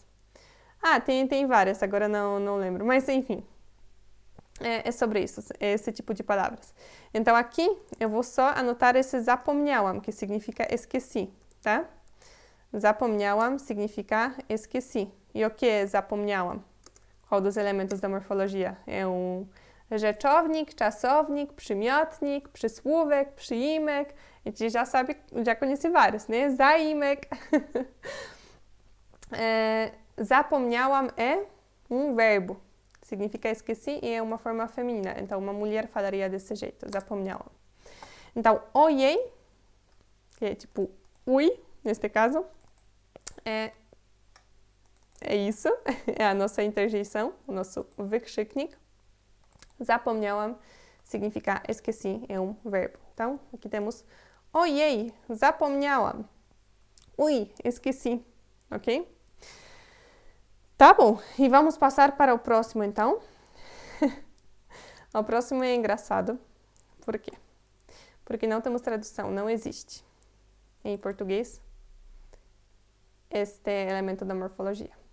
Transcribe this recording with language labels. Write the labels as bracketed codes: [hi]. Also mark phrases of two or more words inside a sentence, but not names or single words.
[pt] Tem várias, agora não lembro. Mas, enfim, é sobre isso, esse tipo de palavras. Então, aqui eu vou só anotar esse zapomniałam, que significa esqueci, tá? Zapomniałam significa esqueci. E o que é zapomniałam? Qual dos elementos da morfologia? [pl] É um rzeczownik, czasownik, przymiotnik, przysłówek, przyimek. [pt] A gente já sabe, já conhece vários, né? Zaimek. Zapomniałam é um verbo. Significa esqueci e é uma forma feminina. Então, uma mulher falaria desse jeito, zapomniałam. Então, ojej, que é tipo ui, neste caso, é isso. É a nossa interjeição, o nosso wykrzyknik. Zapomniałam significa esqueci, é um verbo. Então, aqui temos [pl] ojej, zapomniałam. [pt] Ui, esqueci, ok? Tá bom, e vamos passar para o próximo então. O próximo é engraçado. Por quê? Porque não temos tradução, não existe em português este elemento da morfologia.